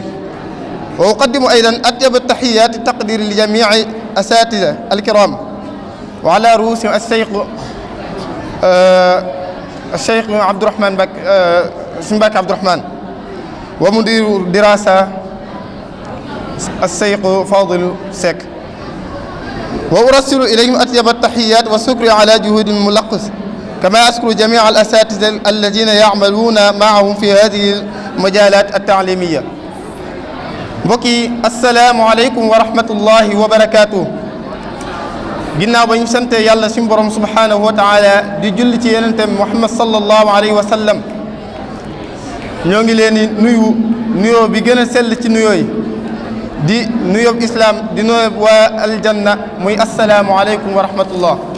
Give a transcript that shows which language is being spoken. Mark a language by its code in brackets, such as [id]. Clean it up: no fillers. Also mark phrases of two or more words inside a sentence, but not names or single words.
[ar] وأقدم أيضا أطيب التحيات التقدير لجميع أساتذة الكرام وعلى رؤوسهم الشيخ عبد الرحمن سنباك عبد الرحمن ومدير الدراسة الشيخ فاضل سيك. وأرسل إليهم أطيب التحيات والشكر على جهود الملقس، كما أشكر جميع الأساتذة الذين يعملون معهم في هذه المجالات التعليمية. mbokki السلام عليكم ورحمة الله وبركاته. [wo] ginnaaw ba ñu sante yàlla suñu borom [ar] سبحانه وتعالى [wo] di julli ci yenentem Muhammad [ar] صلى الله عليه وسلم, [wo] ñoo ngi leen di nuyoo bi gën a sell ci nuyoo yi di nuyoob islaam di nuyoob waa aljanna muy [ar] السلام عليكم ورحمة الله.